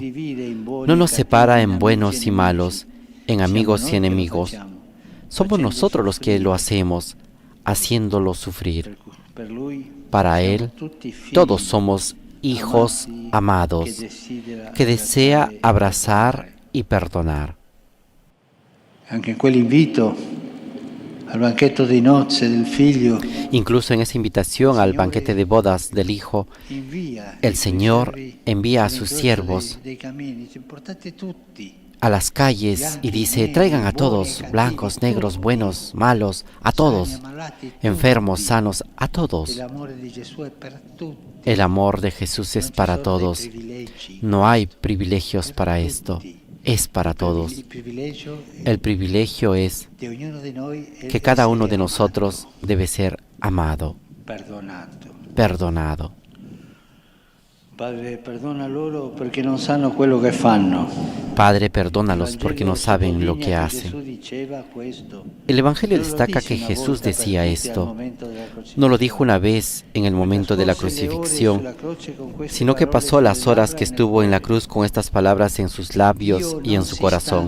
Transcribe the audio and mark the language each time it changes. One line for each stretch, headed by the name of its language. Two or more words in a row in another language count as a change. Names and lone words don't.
Spanish: No nos separa en buenos y malos, en amigos y enemigos. Somos nosotros los que lo hacemos, haciéndolo sufrir. Para Él, todos somos hijos amados, que desea abrazar y perdonar.
Italian: Anche in quell'invito al banchetto di nozze del figlio,
Spanish: incluso en esa invitación al banquete de bodas del Hijo, el Señor envía a sus siervos a las calles y dice, traigan a todos, blancos, negros, buenos, malos, a todos, enfermos, sanos, a todos. El amor de Jesús es para todos. No hay privilegios para esto. Es para todos. El privilegio es que cada uno de nosotros debe ser amado, perdonado.
Italian: Padre, perdona loro perché non sanno quello che fanno.
Spanish: Padre, perdónalos porque no saben lo que hacen. El Evangelio destaca que Jesús decía esto. No lo dijo una vez en el momento de la crucifixión, sino que pasó las horas que estuvo en la cruz con estas palabras en sus labios y en su corazón.